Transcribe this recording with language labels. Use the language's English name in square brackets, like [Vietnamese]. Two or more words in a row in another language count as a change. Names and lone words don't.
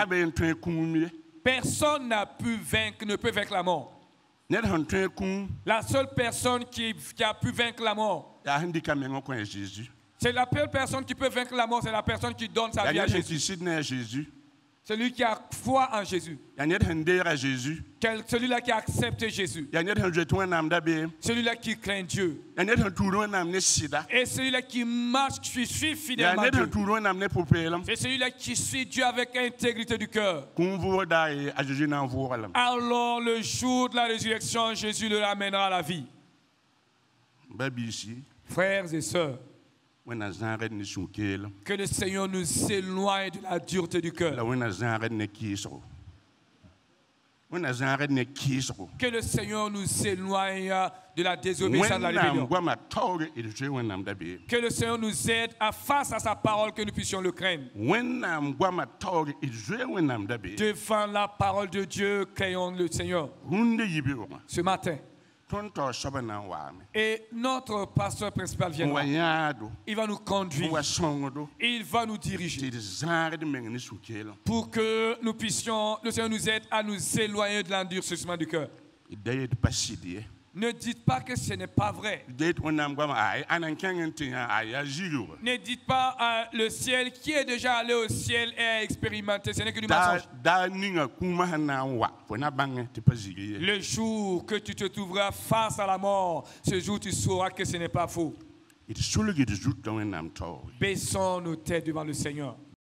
[French] Personne n'a pu vaincre, ne peut vaincre la mort. La seule personne qui a pu vaincre la mort, c'est la seule personne qui peut vaincre la mort, c'est la personne qui donne sa vie à Jésus. Celui qui a foi en Jésus. Il y a [Mossi] ned sẽn deega Jésus. [French] Celui-là qui a accepté Jésus. Il y [Mossi] a ned sẽn zoet Wẽnnaam dabeem. [French] Celui-là qui craint Dieu. Il y a [Mossi] ned sẽn tuud Wẽnnaam ne sɩda. [French] Et celui-là qui marche, qui suit Il y a fidèlement [Mossi] ned [French] Dieu. [Mossi] sẽn tuud Wẽnnaam ne pʋ-peelem. [French] C'est celui-là qui suit Dieu avec intégrité du cœur. [Mossi] Kũum voogda ye a Jésus na n vooglem. [French] Alors le jour de la résurrection, Jésus le ramènera à la vie. [Mossi] Ba-biisi, [French] Frères et sœurs, [Mossi] Wẽnna zãagd ne sũ-keelem. [French] que le Seigneur nous éloigne de la dureté du La cœur. [Mossi] Wẽnna zãagd ne kɩɩsgo. Wẽnna zãagd ne kɩɩsgo. [French] Que le Seigneur nous éloigne de la désobéissance, de la [Mossi] Wẽnnaam [French] rébellion. [Mossi] goama taoore d zoe Wẽnnaam dabeem. [French] Que le Seigneur nous aide à face à sa parole, que nous puissions le craindre. [Mossi] Wẽnnaam goama taoore d zoe Wẽnnaam dabeem. [French] Devant la parole de Dieu, craignons le Seigneur. [Mossi] Rũnde yibeoogã [French] Ce matin. [Mossi] tõnd taoor soaba na n waame. [French] Et notre pasteur principal [Mossi] N wa [French] viendra. [Mossi] yãado, [French] Il va nous [Mossi] n [French] conduire. [Mossi] wa sõngdo, [French] Il va nous [Mossi] tɩ [French] diriger. [Mossi] d zãagd meng ne sũ-keelem. [French] Pour que nous puissions, le Seigneur nous aide à nous éloigner de l'endurcissement du cœur. D da yet pa sɩd ye. Ne dites pas que ce n'est pas vrai. [Mossi] D da yet Wẽnnaam goama a nan kẽng n tɩ a yaa zigooga. [French] Ne dites pas le ciel qui est déjà allé au ciel et a expérimenté. Ce n'est que du mensonge. [Mossi] Daa ninga kũumã sẽn na n wa fo na bãnge tɩ pa zigi ye. [French] Le jour que tu te trouveras face à la mort, ce jour tu sauras que ce n'est pas faux. [Mossi] D solg d zut t'a Wẽnnaam taoore. [French] Baissons nos têtes devant le Seigneur.